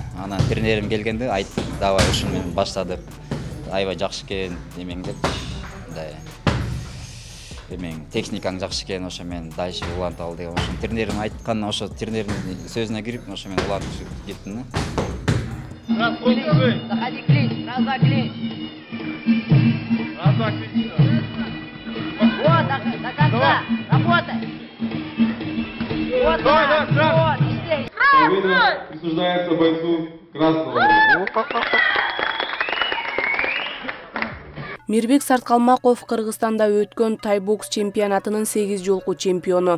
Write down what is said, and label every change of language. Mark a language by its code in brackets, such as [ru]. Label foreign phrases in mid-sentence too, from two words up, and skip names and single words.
[ky] Анан тренерим келгенде айтты, давай ушуну менен баштадык. Аябай жакшы экен, эмең деп, мындай эмең техникаң жакшы экен, ошо менен дальше улантып ал деген. Ошо тренерим айткан, ошо тренердин сөзүнө кирип, ошо менен улантып кеттим да. [ru] Заходи клинч, раз-два клинч. Раз-два клинч. Вот, до конца, работай. Вот, вот, здесь. Присуждается бойцу красного. [ky] Мирбек Сарткалмаков Кыргызстанда өткөн тайбокс чемпионатынын 8 жолку чемпиону.